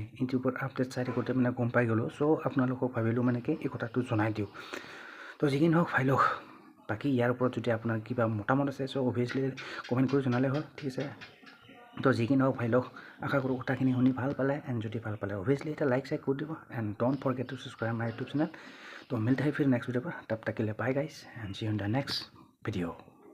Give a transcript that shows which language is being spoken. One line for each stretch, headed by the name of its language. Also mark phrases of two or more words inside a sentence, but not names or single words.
Assamese: ইউটিউবত আপডেট চাই থাকোঁতে মানে গম পাই গ'লোঁ চ' আপোনালোকক ভাবিলোঁ মানে কি এই কথাটো জনাই দিওঁ তো যি নহওক ভাই লওক বাকী ইয়াৰ ওপৰত যদি আপোনাৰ কিবা মতামত আছে চ' অভিয়াছলি কমেণ্ট কৰি জনালে হ'ল ঠিক আছে তো যি নহওক ভাই লওক আশা কৰোঁ কথাখিনি শুনি ভাল পালে এণ্ড যদি ভাল পালে অভিয়াছলি এটা লাইক কৰি দিব
English: and don't forget to subscribe my YouTube channel
Assamese: তো
Hindi: मिलते हैं फिर नेक्स्ट वीडियो पर तब तक के लिए
English: bye guys and see you in the next video